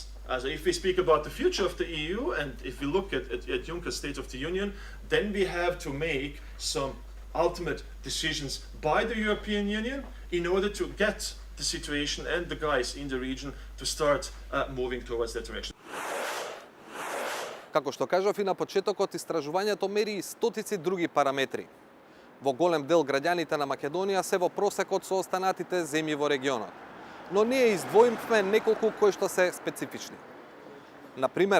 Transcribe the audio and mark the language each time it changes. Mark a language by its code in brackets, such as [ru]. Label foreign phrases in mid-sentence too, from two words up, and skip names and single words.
[en] As if we speak about the future of the EU, and if we look at Juncker's State of the Union, then we have to make some ultimate decisions by the European Union in order to get the situation and the guys in the region to start moving towards that direction. [mk] Како што кажав и на почетокот, истражувањето мери и стотици други параметри. Во голем дел граѓаните на Македонија се во просекот со останатите земји во регионот. Но ние издвоимме неколку кои што се специфични.